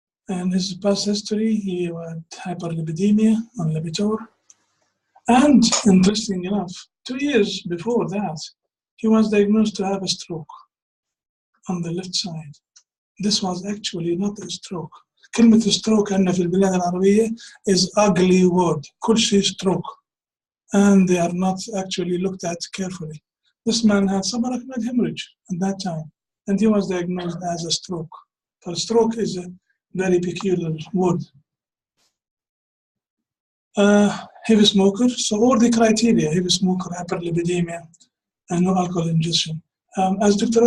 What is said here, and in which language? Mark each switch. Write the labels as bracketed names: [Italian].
[English] And his past history, he had hyperlipidemia on Lipitor. And interesting enough, 2 years before that, he was diagnosed to have a stroke on the left side. This was actually not a stroke. [Arabic] كلمة stroke عندنا في البلاد العربية [English] is ugly word. [Arabic] كل شيء stroke. [English] And they are not actually looked at carefully. This man had subarachnoid hemorrhage at that time, and he was diagnosed as a stroke. For stroke is a very peculiar word. Heavy smoker, so all the criteria, heavy smoker, hyperlipidemia, and no alcohol ingestion. As Dr.